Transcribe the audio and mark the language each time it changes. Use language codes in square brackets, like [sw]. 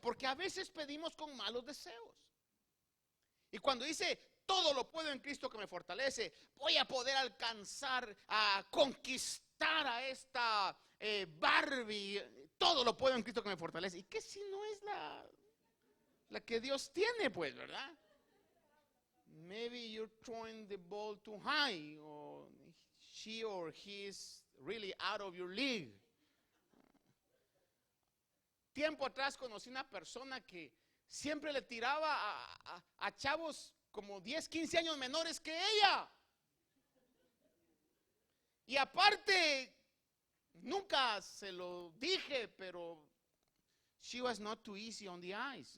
[es] Porque a veces pedimos con malos deseos. Y cuando dice: todo lo puedo en Cristo que me fortalece, voy a poder alcanzar a conquistar a esta Barbie, todo lo puedo en Cristo que me fortalece. ¿Y qué si no es la que Dios tiene, pues, verdad? [en] Maybe you're throwing the ball too high, or she or he is really out of your league. [es] Tiempo atrás conocí una persona que siempre le tiraba a chavos como 10, 15 años menores que ella. Y aparte, nunca se lo dije, pero she was not too easy on the eyes.